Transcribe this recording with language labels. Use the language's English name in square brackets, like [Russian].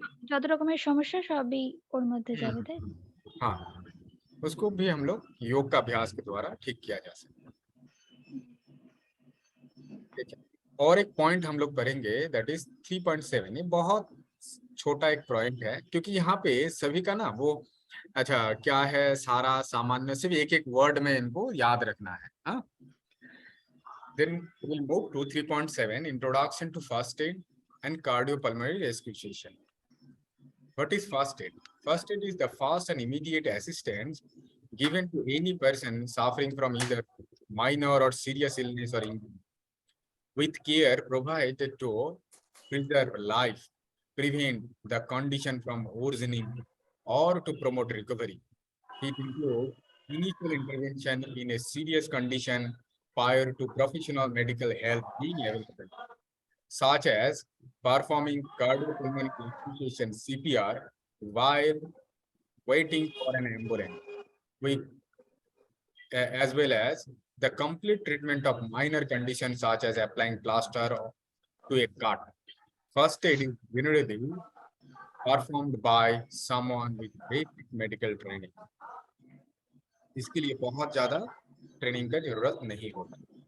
[Bangla] যত রকমের সমস্যা সবই ওর মধ্যে যাবে, তাই? [Hindi] हाँ, उसको भी हम लोग योग का अभ्यास के द्वारा ठीक किया जा सकता है। ठीक है, और एक पॉइंट हम लोग पढ़ेंगे [English] that is [Hindi] 3.7। ये बहुत छोटा एक पॉइंट है, क्योंकि यहाँ पे सभी का ना वो अच्छा क्या है, सारा सामान्य सिर्फ एक एक वर्ड में इनको याद रखना है। हाँ, [English] then we'll move to 3.7 introduction to first aid and cardiopulmonary resuscitation. What is first aid? First aid is the fast and immediate assistance given to any person suffering from either minor or serious illness or injury, with care provided to preserve life, prevent the condition from worsening, or to promote recovery. It includes initial intervention in a serious condition prior to professional medical help being available, such as performing cardiopulmonary resuscitation CPR while waiting for an ambulance, with, as well as the complete treatment of minor conditions such as applying plaster to a cut. First aid is generally performed by someone with basic medical training. [Hindi] इसके लिए बहुत ज्यादा training का जरूरत नहीं होता।